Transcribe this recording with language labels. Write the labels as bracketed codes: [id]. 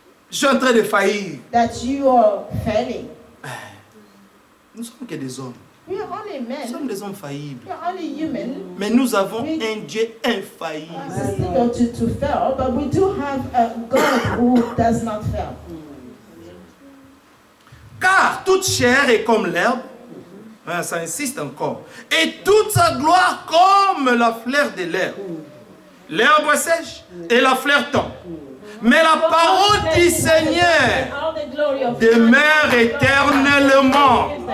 [fr] je suis en train de faillir. [en] that you are failing. [fr] Nous sommes que des hommes. [en] We are only [fr] Nous sommes [en] men. [fr] des hommes faillibles. [en] We are only human. [fr] Mais nous avons un Dieu infaillible. [en] It's still to fail, but we do have a God who does not fail. [fr] Car toute chair est comme l'herbe, Ça insiste encore. Et toute sa gloire comme la fleur de l'herbe. L'herbe sèche et la fleur tombe. Mais la parole du Seigneur demeure éternellement.